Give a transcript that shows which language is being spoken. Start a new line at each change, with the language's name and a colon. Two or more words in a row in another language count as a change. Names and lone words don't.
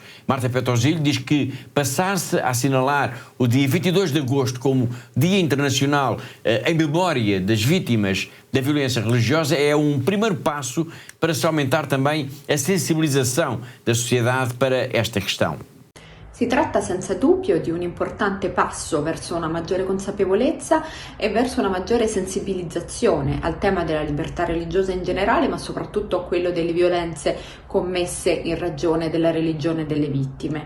Portuguese: Marta Petrosilho diz que passar-se a assinalar o dia 22 de agosto como Dia Internacional em memória das vítimas da violência religiosa é um primeiro passo para se aumentar também a sensibilização da sociedade para esta questão.
Italian: Si tratta senza dubbio di un importante passo verso una maggiore consapevolezza e verso una maggiore sensibilizzazione al tema della libertà religiosa in generale, ma soprattutto a quello delle violenze commesse in ragione della religione delle vittime.